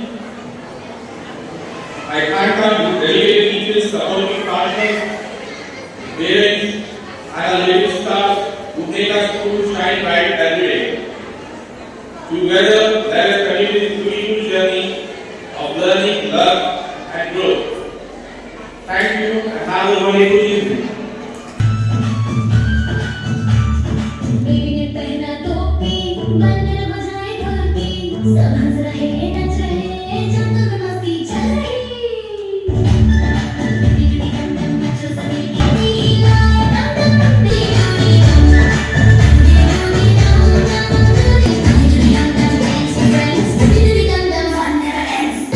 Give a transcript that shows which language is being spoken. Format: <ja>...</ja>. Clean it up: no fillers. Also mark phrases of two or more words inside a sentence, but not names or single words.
<en>I thank our delegated teachers, supporting partners, parents, and our leading staff who make our school shine bright every day. Together, let us continue this beautiful journey of learning, love, and growth. Thank you, and have a wonderful evening.</en> <hi>बेबी ने पहना टोपी, बंदर बजाए ढोलकी, सब हंस रहे नच रहे, जंगल में मस्ती चल रही। दीदी दम दम बच्चों सभी की लीला, दम दम दीदी दम दम, दीदी दम दम, दीदी दम दम,</hi> <en>dance with friends,</en> <hi>dीदी दम दम,</hi> <en>fun never ends.</en>